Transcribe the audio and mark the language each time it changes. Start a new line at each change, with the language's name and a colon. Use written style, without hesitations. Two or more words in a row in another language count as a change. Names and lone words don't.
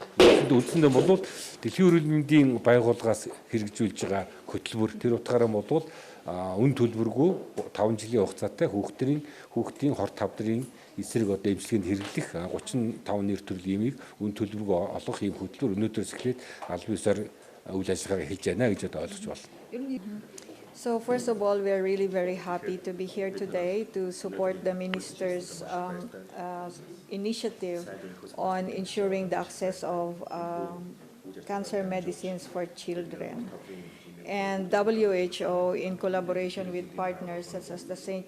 Mongolian: Үндсэндээ бол Дэлхийн эрүүл мэндийн байгууллагаас хэрэгжүүлж байгаа хөтөлбөр тэр утгаараа бол үн төлбөргүй 5 жилийн хугацаатай хүүхдийн хорт авдрын эсрэг одоо эмчилгээнд хэрэглэх 35 нэр төрлийн эмийг үн төлбөргүй олгох ийм хөтөлбөр өнөөдрөөс эхлээд албан ёсоор үйл ажиллагаа хийж байна гэж одоо ойлгож байна.
English: So first of all, we are really very happy to be here today to support the minister's initiative on ensuring the access of cancer medicines for children. And WHO, in collaboration with partners such as the St.